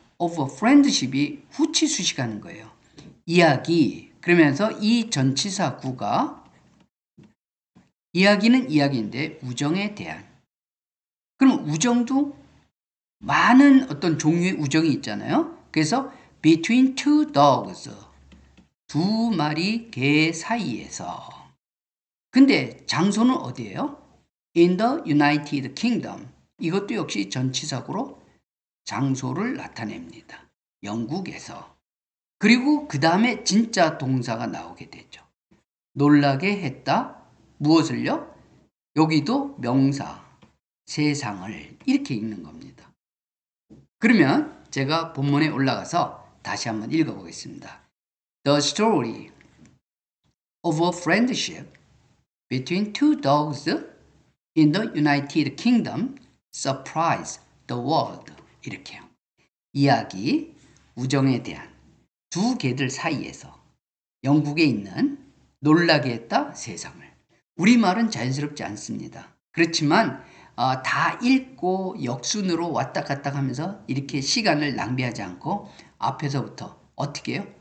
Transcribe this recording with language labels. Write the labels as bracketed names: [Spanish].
[English] of a friendship [Korean] 이 후치 수식하는 거예요. 이야기. 그러면서 이 전치사 구가 이야기는 이야기인데 우정에 대한. 그럼 우정도 많은 어떤 종류의 우정이 있잖아요. 그래서 [English] between two dogs. [Korean] 두 마리 개 사이에서. 근데 장소는 어디예요? [English] In the United Kingdom. [Korean] 이것도 역시 전치사구로 장소를 나타냅니다. 영국에서. 그리고 그 다음에 진짜 동사가 나오게 되죠. 놀라게 했다. 무엇을요? 여기도 명사, 세상을 이렇게 읽는 겁니다. 그러면 제가 본문에 올라가서 다시 한번 읽어보겠습니다. [English] The story of a friendship between two dogs in the United Kingdom surprised the world. [Korean] 이렇게요. 이야기, 우정에 대한 두 개들 사이에서 영국에 있는 놀라게 했다 세상을. 우리말은 자연스럽지 않습니다. 그렇지만 다 읽고 역순으로 왔다 갔다 하면서 이렇게 시간을 낭비하지 않고 앞에서부터 어떻게 해요?